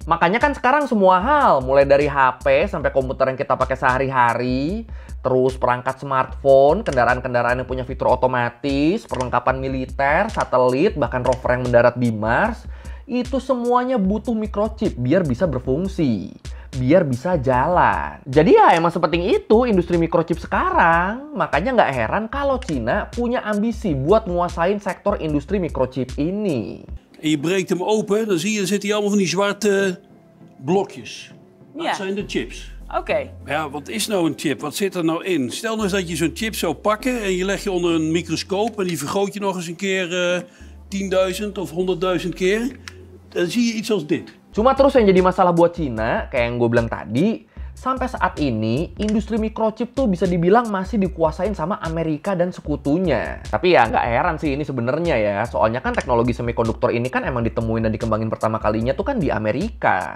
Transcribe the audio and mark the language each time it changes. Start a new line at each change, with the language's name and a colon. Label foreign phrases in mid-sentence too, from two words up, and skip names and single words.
Indonesian: Makanya kan sekarang semua hal, mulai dari HP sampai komputer yang kita pakai sehari-hari, terus perangkat smartphone, kendaraan-kendaraan yang punya fitur otomatis, perlengkapan militer, satelit, bahkan rover yang mendarat di Mars, itu semuanya butuh microchip biar bisa berfungsi. Biar bisa jalan. Jadi ya emang sepenting itu industri microchip sekarang. Makanya nggak heran kalau Cina punya ambisi buat nguasain sektor industri microchip ini.
Dutch: En je breekt hem open, dan zie je, dan zitten hier allemaal van die zwarte blokjes. Dat Ja. zijn de chips. Oké. Ja, wat is nou een chip? Wat zit er nou in? Stel nou eens dat je zo'n chip zou pakken en je legt je onder een microscoop en die vergroot je nog eens een keer 10.000 of 100.000 keer. Dan zie je iets als dit.
Indonesian: Cuma terus yang jadi masalah buat Cina, kayak yang gue bilang tadi, sampai saat ini industri microchip tuh bisa dibilang masih dikuasain sama Amerika dan sekutunya. Tapi ya nggak heran sih ini sebenarnya ya, soalnya kan teknologi semikonduktor ini kan emang ditemuin dan dikembangin pertama kalinya tuh kan di Amerika.